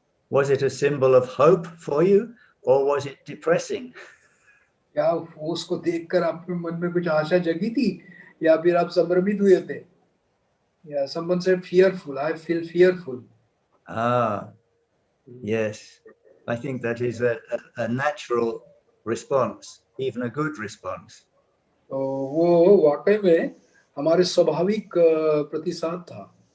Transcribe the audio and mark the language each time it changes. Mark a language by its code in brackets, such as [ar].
[en] Was it a symbol of hope for you or was it depressing? [hi] क्या उसको देखकर आपके मन में कुछ आशा जगी थी या फिर आप संभ्रमित हुए थे? [en] Yeah, someone said fearful. I feel fearful. Yes. I think that is a natural response, even a good response. [hi] तो वो वाकई में हमारे स्वाभाविक प्रतिसाद था।